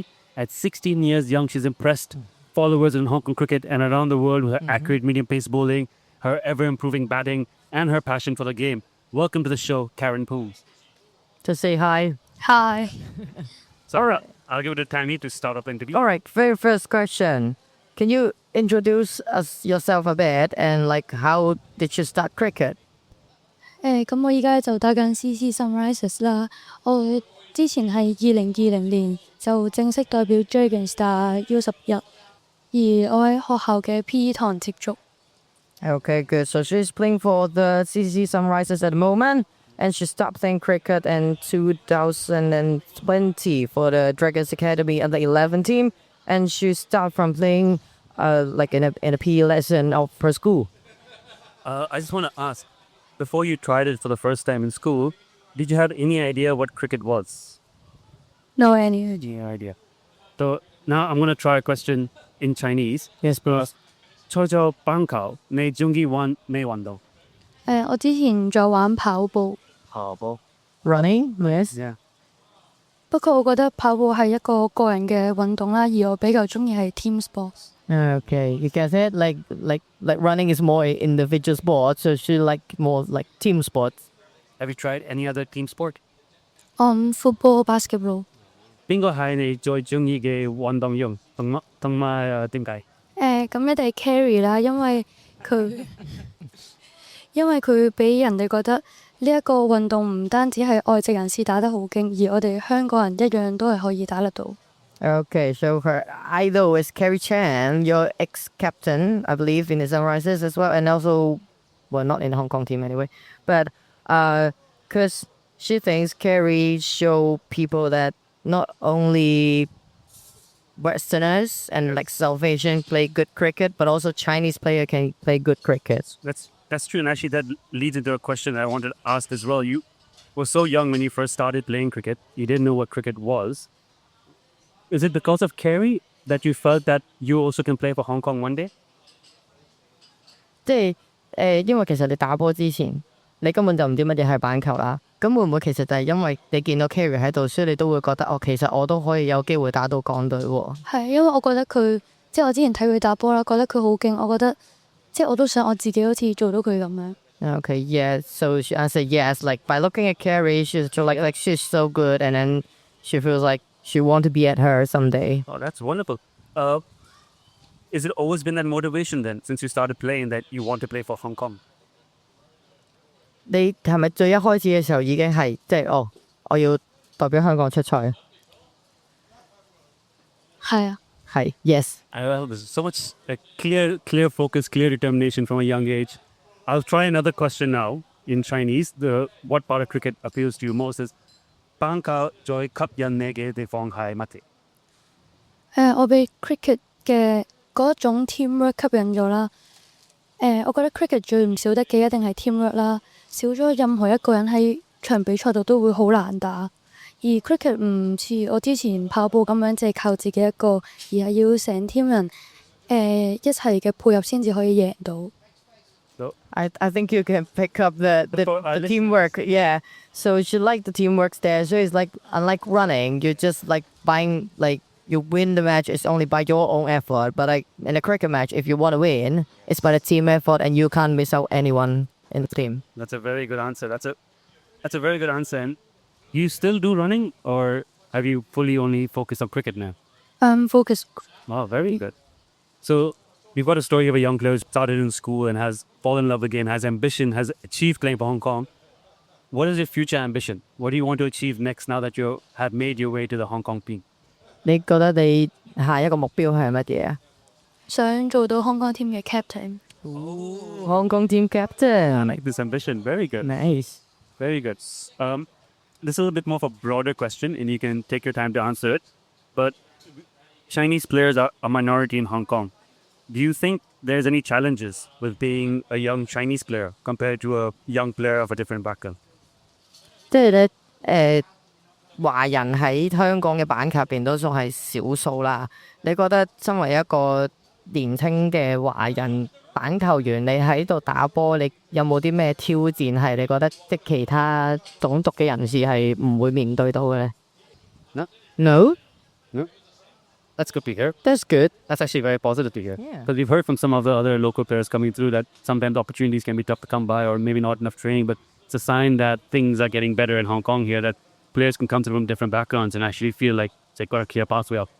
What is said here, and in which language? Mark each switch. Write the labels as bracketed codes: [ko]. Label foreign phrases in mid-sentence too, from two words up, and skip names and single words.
[en] At 16 years young, she's impressed followers in Hong Kong cricket and around the world with her accurate medium-pace bowling, her ever-improving batting, and her passion for the game. Welcome to the show, Karen Poon. To say hi. Hi. So, all right, I'll give it to Tammy to start off the interview. All right, very first question. Can you introduce yourself a bit and like how did you start cricket? [yue] 咁我依家就打緊 CC Sunrisers 啦。我之前係2020年就正式代表 Dragon Star U11，而我喺學校嘅 PE 堂接觸。 [en] Okay, good. So she's playing for the CCC Sunrisers at the moment, and she stopped playing cricket in 2020 for the Dragons Academy and the 11 team, and she started from playing like in a PE lesson of her school. I just want to ask, before you tried it for the first time in school, did you have any idea what cricket was? No any. Any idea? So Now I'm gonna try a question in Chinese. Yes, please. [yue] 賽咗棒球，你中意玩咩運動？我之前在玩跑步，跑步。 [en] Running, yes. Yeah. [yue] 不過我覺得跑步係一個個人嘅運動啦，而我比較中意係 [en] team sports。 Okay, you get it. Like running is more individual sport, so she like more like team sports. Have you tried any other team sport? Football, basketball。 [yue] 邊個係你最中意嘅運動員？同埋點解？咁一定係 Carrie 啦，因為佢俾人哋覺得呢一個運動唔單止係外籍人士打得好勁，而我哋香港人一樣都係可以打得到。 [en] Okay, so her idol is Carrie Chan, your ex-captain, I believe, in the Sunrisers as well, and also, well, not in the Hong Kong team anyway, but because she thinks Carrie show people that not only Westerners and like South Asian play good cricket, but also Chinese player can play good cricket. That's true, and actually that leads into a question that I wanted to ask as well. You were so young when you first started playing cricket. You didn't know what cricket was. Is it because of Carrie that you felt that you also can play for Hong Kong one day? [yue] 即係因為其實你打波之前，你根本就唔知乜嘢係板球啦。咁會唔會其實就係因為你見到 Carrie 喺度，所以你都會覺得哦，其實我都可以有機會打到港隊喎？係因為我覺得佢即係我之前睇佢打波啦，覺得佢好勁，我覺得即係我都想我自己好似做到佢咁樣。 [en] Okay, yeah. So she answered yes. Like by looking at Carrie, she's so like she's so good, and then she feels like she want to be at her someday. Oh, that's wonderful. Is it always been that motivation then, since you started playing, that you want to play for Hong Kong? [yue] 你係咪最一開始嘅時候已經係即係哦，我要代表香港出賽？係啊。係 yes. [en] Well, there's so much clear focus, clear determination from a young age. I'll try another question now in Chinese. What part of cricket appeals to you most is [yue] 棒球最吸引你嘅地方係乜嘢？我被 cricket 嘅嗰種 teamwork 吸引咗啦。我覺得 cricket 最唔少得嘅一定係 teamwork 啦，少咗任何一個人喺場比賽度都會好難打。而 cricket 唔似我之前跑步咁樣，淨係靠自己一個，而係要成 team 人一齊嘅配合先至可以贏到。 [en] I think you can pick up the teamwork. Yeah. So she like the teamwork there. So it's like unlike running, you just like buying like you win the match is only by your own effort. But like in a cricket match, if you want to win, it's by the team effort, and you can't miss out anyone in the team. That's a very good answer. That's a very good answer. And you still do running, or have you fully only focused on cricket now? Focus. Oh, very good. So we've got a story of a young player who started in school and has fallen in love with the game, has ambition, has achieved playing for Hong Kong. What is your future ambition? What do you want to achieve next now that you have made your way to the Hong Kong team? [yue] 你覺得你下一個目標係乜嘢啊？想做到香港 team 嘅 captain。 [en] Hong Kong team captain. I like this ambition. Very good. Nice. Very good. This is a bit more of a broader question, and you can take your time to answer it. But Chinese players are a minority in Hong Kong. Do you think there's any challenges with being a young Chinese player compared to a young player of a different background? [yue] 即係咧華人喺香港嘅板球入邊都仲係少數啦。你覺得身為一個年輕嘅華人板球員，你喺度打波，你有冇啲咩挑戰係你覺得即其他種族嘅人士係唔會面對到嘅咧 [en] No. No? That's good to hear. That's good. That's actually very positive to hear. Yeah. Because we've heard from some of the other local players coming through that sometimes opportunities can be tough to come by, or maybe not enough training, but it's a sign that things are getting better in Hong Kong here, that players can come through from different backgrounds and actually feel like they've got a clear pathway up.